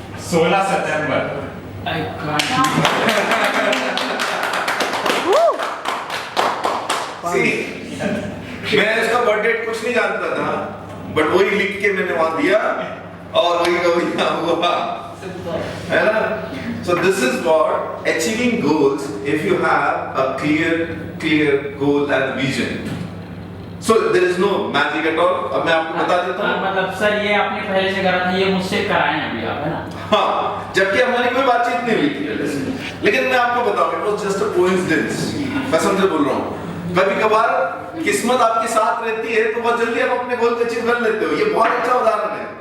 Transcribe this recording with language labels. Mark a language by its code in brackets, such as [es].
[hi] 16 September. [en] I can't. [hi] मैं इसका birthday कुछ नहीं जानता था, बट वही लिख के मैंने वहां दिया और वही का वही हुआ, है ना? [en] So this is what achieving goals if you have a clear goal and vision. So there is no magic at all. [hi] अब मैं आपको बता देता हूँ। मतलब सर ये आपने पहले से करा था, ये मुझसे कराए हैं अभी आप, है ना? हाँ, जबकि हमारी कोई बातचीत नहीं हुई थी, लेकिन मैं आपको बताऊँ, [en] it was just a coincidence. [hi] कसम से बोल रहा हूँ। कभी कभार किस्मत आपके साथ रहती है तो बहुत जल्दी आप अपने गोल को अचीव कर लेते हो। ये बहुत अच्छा उदाहरण है।